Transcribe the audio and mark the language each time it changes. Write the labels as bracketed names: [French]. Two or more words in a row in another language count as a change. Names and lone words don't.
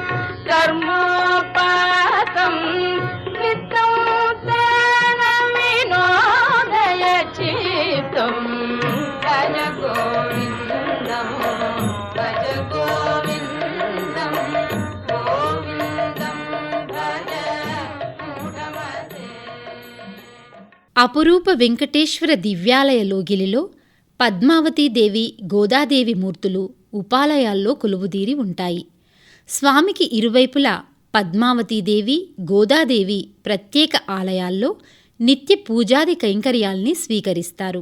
[Sanskrit] कर्मोपातं नित्यं तेन विनोदयचित्तं भज गोविन्दं भज गोविन्दं गोविन्दं भज मूढमते। [Telugu] అపురూప వెంకటేశ్వర దివ్యాలయ లోగిలిలో పద్మావతీదేవి గోదాదేవి మూర్తులు ఉపాలయాల్లో కొలువుదీరి ఉంటాయి. స్వామికి ఇరువైపులా పద్మావతీదేవి గోదాదేవి ప్రత్యేక ఆలయాల్లో నిత్య పూజాది కైంకర్యాల్ని స్వీకరిస్తారు.